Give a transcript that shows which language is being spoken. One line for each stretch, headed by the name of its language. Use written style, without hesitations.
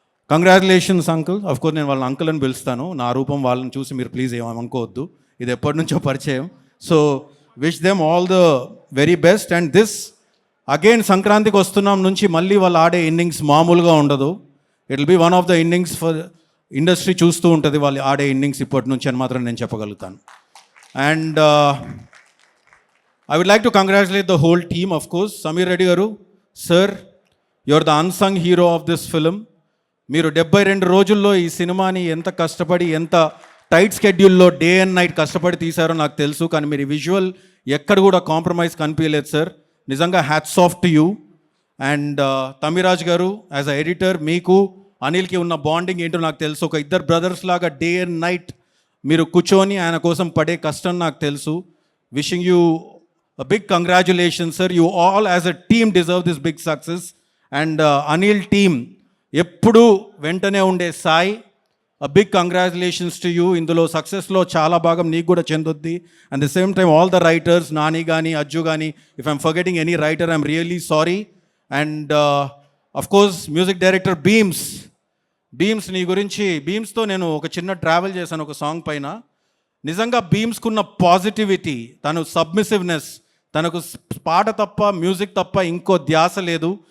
Telugu: Congratulations uncle. Course నేను వాళ్ళని uncle అని పిలుస్తాను, నా రూపం వాళ్ళని చూసి మీరు ప్లీజ్ ఏమనుకోవద్దు, ఇది ఎప్పటి నుంచో పరిచయం.
English: So wish them all the very best. And this again
Telugu: సంక్రాంతికి వస్తున్నాం నుంచి మళ్ళీ వాళ్ళు ఆడే ఇన్నింగ్స్ మామూలుగా ఉండదు.
English: it will be one of the innings for industry
Telugu: చూస్తూ ఉంటుంది వాళ్ళు ఆడే ఇన్నింగ్స్ ఇప్పటి నుంచి అని మాత్రం నేను చెప్పగలుగుతాను.
English: And I would like to congratulate the whole team, of course. Samir Reddy garu, sir, you're the unsung hero of this film.
Telugu: మీరు 72 రోజుల్లో ఈ సినిమాని ఎంత కష్టపడి, ఎంత టైట్ స్కెడ్యూల్లో డే అండ్ నైట్ కష్టపడి తీశారో నాకు తెలుసు, కానీ మీరు విజువల్ ఎక్కడ కూడా కాంప్రమైజ్ కనిపించలేదు సార్. నిజంగా
English: Hats off to you.
Telugu: And Tamiraj గారు,
English: as a editor,
Telugu: మీకు అనిల్కి ఉన్న బాండింగ్ ఏంటో నాకు తెలుసు. ఒక ఇద్దరు బ్రదర్స్ లాగా డే అండ్ నైట్ మీరు కూర్చొని ఆయన కోసం పడే కష్టం నాకు తెలుసు.
English: Wishing you a big congratulations sir, you all as a team deserve this big success. And Anil team
Telugu: eppudu ventane unde sai,
English: a big congratulations to you.
Telugu: Indulo success lo chaala bhagam neeku kuda chenduddi.
English: And the same time all the writers, Nani gani, Ajju gani, if I'm forgetting any writer I'm really sorry. And of course music director
Telugu: Beams నీ గురించి, బీమ్స్తో నేను ఒక చిన్న travel చేశాను ఒక song పైన. నిజంగా బీమ్స్కున్న positivity, తను సబ్మిసివ్నెస్, తనకు పాట తప్ప మ్యూజిక్ తప్ప ఇంకో ధ్యాస లేదు.